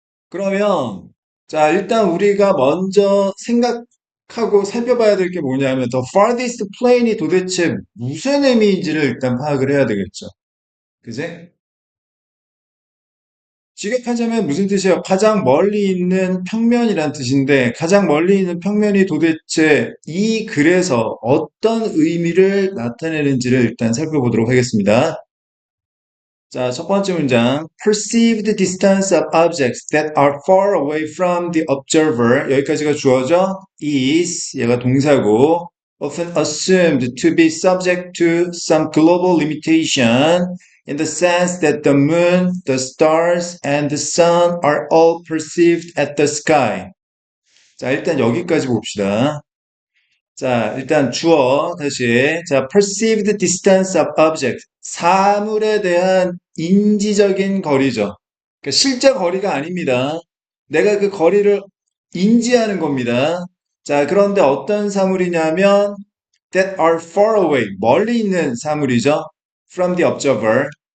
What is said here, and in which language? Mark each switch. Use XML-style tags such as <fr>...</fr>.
<ko>그러면, 자, 일단 우리가 먼저 생각하고 살펴봐야 될 게 뭐냐면,</ko> <en>The farthest plane</en> <ko>이 도대체 무슨 의미인지를 일단 파악을 해야 되겠죠. 그제? 직역하자면 무슨 뜻이에요? 가장 멀리 있는 평면이란 뜻인데, 가장 멀리 있는 평면이 도대체 이 글에서 어떤 의미를 나타내는지를 일단 살펴보도록 하겠습니다. 자, 첫 번째 문장.</ko> <en>Perceived distance of objects that are far away from the observer.</en> <ko>여기까지가 주어져. Is, 얘가 동사고.</ko> <en>Often assumed to be subject to some global limitation in the sense that the moon, the stars, and the sun are all perceived at the sky.</en> <ko>자, 일단 여기까지 봅시다. 자, 일단 주어 다시.</ko> <en>자, perceived distance of object.</en> <ko>사물에 대한 인지적인 거리죠. 그러니까 실제 거리가 아닙니다. 내가 그 거리를 인지하는 겁니다. 자, 그런데 어떤 사물이냐면</ko> <en>that are far away.</en> <ko>멀리 있는 사물이죠.</ko> <en>from the observer.</en>